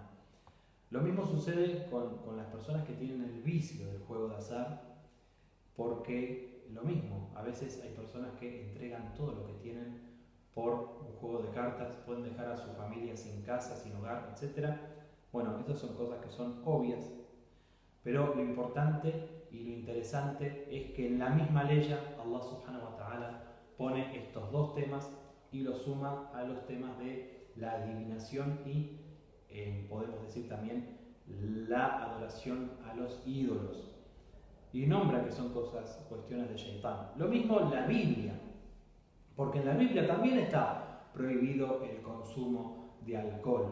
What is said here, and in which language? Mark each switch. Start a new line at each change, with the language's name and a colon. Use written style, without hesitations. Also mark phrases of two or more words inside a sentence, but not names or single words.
Spanish: Lo mismo sucede con las personas que tienen el vicio del juego de azar, porque lo mismo, a veces hay personas que entregan todo lo que tienen por un juego de cartas, pueden dejar a su familia sin casa, sin hogar, etc. Bueno, estas son cosas que son obvias, pero lo importante y lo interesante es que en la misma ley
Arabic: الله سبحانه وتعالى
Spanish: pone estos dos temas y los suma a los temas de la adivinación y podemos decir también la adoración a los ídolos, y nombra que son cuestiones de Shaitán. Lo mismo la Biblia, porque en la Biblia también está prohibido el consumo de alcohol.